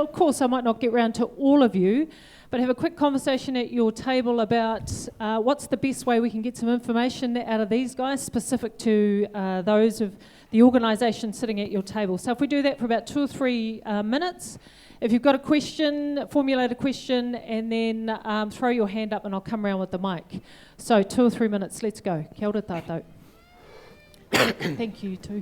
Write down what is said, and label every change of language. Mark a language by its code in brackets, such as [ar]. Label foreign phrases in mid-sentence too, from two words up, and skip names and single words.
[en] Of course, I might not get round to all of you, but have a quick conversation at your table about what's the best way we can get some information out of these guys, specific to those of the organisation sitting at your table. So if we do that for about 2 or 3 minutes, if you've got a question, formulate a question, and then throw your hand up and I'll come around with the mic. So 2 or 3 minutes, let's go. [mi] Kia ora tātou. [en] Thank you too.